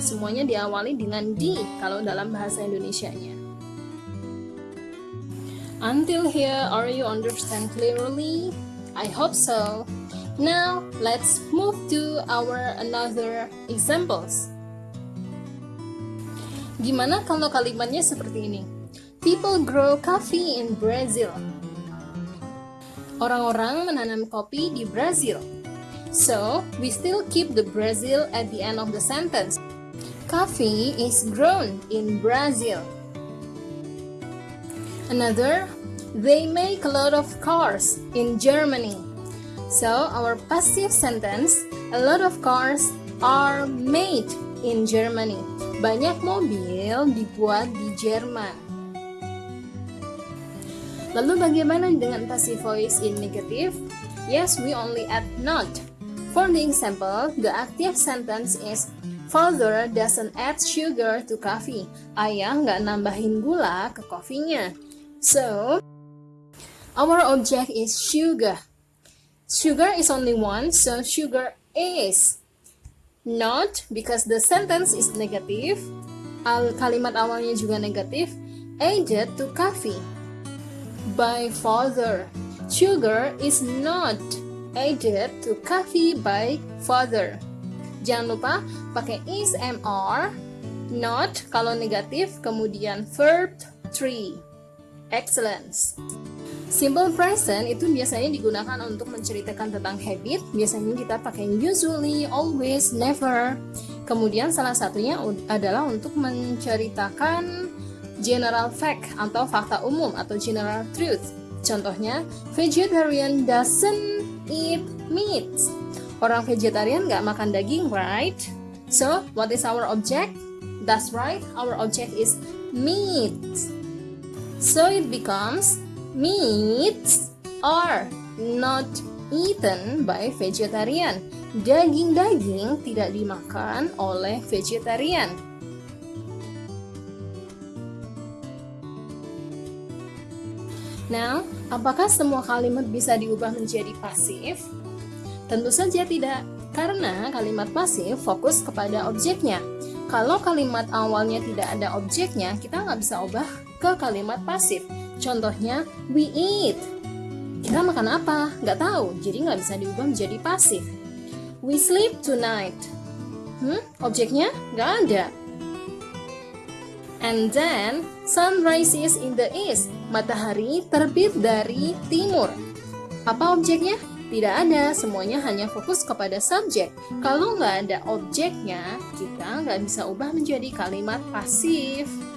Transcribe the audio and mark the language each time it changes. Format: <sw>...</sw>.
<id>Semuanya diawali dengan di kalau dalam bahasa Indonesianya.</id> <en>Until here, are you understand clearly? I hope so. Now, let's move to our another examples.</en> <id>Gimana kalau kalimatnya seperti ini?</id> <en>People grow coffee in Brazil.</en> <id>Orang-orang menanam kopi di Brazil.</id> <en>So, we still keep the Brazil at the end of the sentence. Coffee is grown in Brazil. Another, they make a lot of cars in Germany. So, our passive sentence, a lot of cars are made in Germany.</en> <id>Banyak mobil dibuat di Jerman. Lalu bagaimana dengan</id> <en>passive voice in negative? Yes, we only add not. For the example, the active sentence is, Father doesn't add sugar to coffee.</en> <id>Ayah nggak nambahin gula ke kopinya.</id> <en>So, our object is sugar. Sugar is only one, so sugar is. Not, because the sentence is negative.</en> <id>Kalimat awalnya juga negatif.</id> <en>Added to coffee. By father. Sugar is not added to coffee by father.</en> <id>Jangan lupa pakai is, am, are. Not kalau negatif, kemudian verb 3. Excellence. Simple present itu biasanya digunakan untuk menceritakan tentang habit. Biasanya kita pakai usually, always, never. Kemudian salah satunya adalah untuk menceritakan general fact atau fakta umum atau general truth.</id> <en>Contohnya, vegetarian doesn't eat meat.</en> <id>Orang vegetarian nggak makan daging,</id> <en>right? So, what is our object? That's right, our object is meat. So it becomes, meats are not eaten by vegetarian.</en> <id>Daging-daging tidak dimakan oleh vegetarian. Now, apakah semua kalimat bisa diubah menjadi pasif? Tentu saja tidak, karena kalimat pasif fokus kepada objeknya. Kalau kalimat awalnya tidak ada objeknya, kita nggak bisa ubah ke kalimat pasif. Contohnya,</id> <en>we eat.</en> <id>Kita makan apa? Nggak tahu, jadi nggak bisa diubah menjadi pasif.</id> <en>We sleep tonight.</en> <id>Objeknya nggak ada.</id> <en>And then, sun rises in the east.</en> <id>Matahari terbit dari timur. Apa objeknya? Tidak ada, semuanya hanya fokus kepada subjek. Kalau nggak ada objeknya, kita nggak bisa ubah menjadi kalimat pasif.</id>